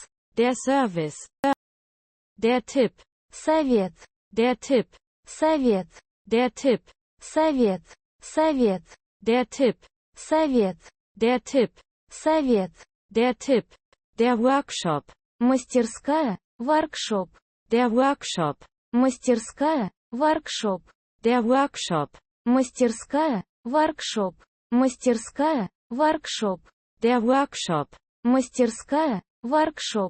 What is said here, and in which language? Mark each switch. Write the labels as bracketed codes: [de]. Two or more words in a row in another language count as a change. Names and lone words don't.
[de] der Service, der Tipp, [ru] совет, [de] der Tipp, [ru] совет, [de] der Tipp, [ru] совет, совет, [de] der Tipp, [ru] совет, [de] der Tipp, [ru] совет, [de] der Tipp, der Workshop, [ru] мастерская, воркшоп, [de] der Workshop, [ru] мастерская, воркшоп, [de] der Workshop, [ru] мастерская, воркшоп, мастерская, воркшоп, [de] der Workshop, [ru] мастерская, воркшоп,